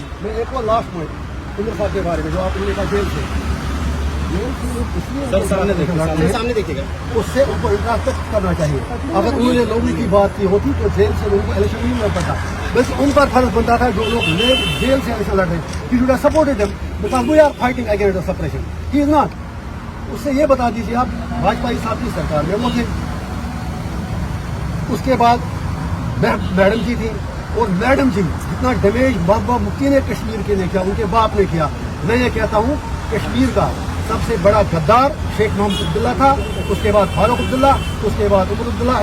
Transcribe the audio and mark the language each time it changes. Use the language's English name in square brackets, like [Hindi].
[Urdu] میں ایک اور لاسٹ پوائنٹ عمر صاحب کے بارے میں جو آپ نے کہا جیل سے سامنے دیکھیے گا, اس سے ان کو انٹراسپیکٹ کرنا چاہیے. اگر انہوں نے لوگوں کی بات کی ہوتی تو جیل سے لوگوں کو الیکشن نہیں مل پاتا. بس ان پر فرض بنتا تھا جو لوگ جیل سے الیکشن لڑ رہے ہیں. [English] He should have supported them because we are fighting against the suppression. He is not. [Urdu] اس سے یہ بتا دیجیے آپ واجپئی صاحب کی سرکار میں وہ تھے, اس کے بعد میڈم جی تھی, اور میڈم جی جتنا ڈیمیج محبوبہ مفتی نے کشمیر کے لیے کیا ان کے باپ نے کیا. میں یہ کہتا ہوں کشمیر کا سب سے بڑا غدار شیخ محمد عبداللہ تھا, اس کے بعد فاروق عبداللہ, اس کے بعد عمر عبداللہ.